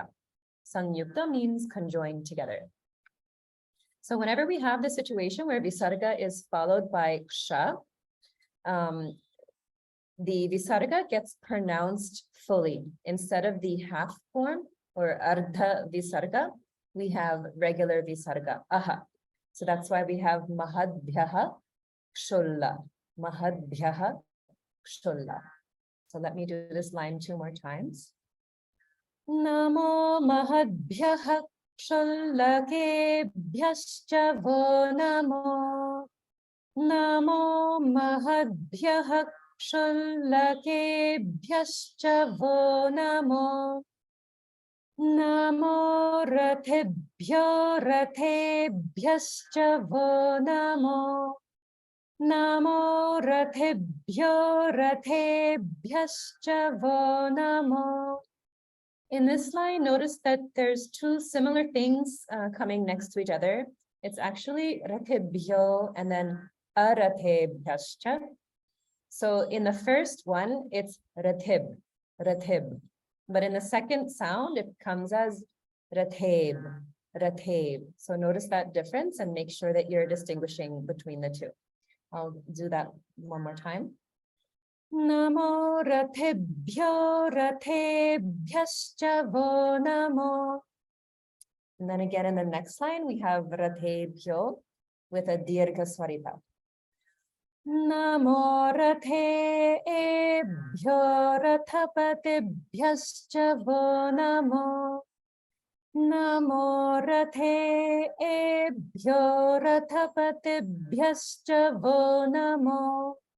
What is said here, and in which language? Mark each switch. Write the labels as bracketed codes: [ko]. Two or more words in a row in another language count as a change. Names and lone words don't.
[en] Sanyukta means conjoined together. So whenever we have the situation where visarga is followed by ksha, the visarga gets pronounced fully. Instead of the half form or [sa] ardha visarga, [en] we have regular visarga, aha. So that's why we have [sa] mahadbhyaha kshulla, mahadbhyaha kshulla. [en] So let me do this line 2 more times. [sa] Namo mahadbhyaha kshullakebhyascha vo namo. Namo mahadbhyaha kshullakebhyascha vo namo. Namo rathebhyo rathebhyascha vo namo. Namo rathebhyo rathebhyascha vo namo. [en] In this line, notice that there's two similar things coming next to each other. It's actually rathebhyo and then arathebhyascha. So in the first one, it's ratheb, ratheb. But in the second sound, it comes as ratheb, ratheb. So notice that difference and make sure that you're distinguishing between the two. I'll do that one more time. [sa] Namo rathebhyo rathebhyascha vo namo. [en] And then again in the next line, we have rathebhyo with a [sa] dirgha swarita. Namo rathebhyo rathapatebhyascha vo namo. Namo rathebhyo rathapatebhyascha vo namo.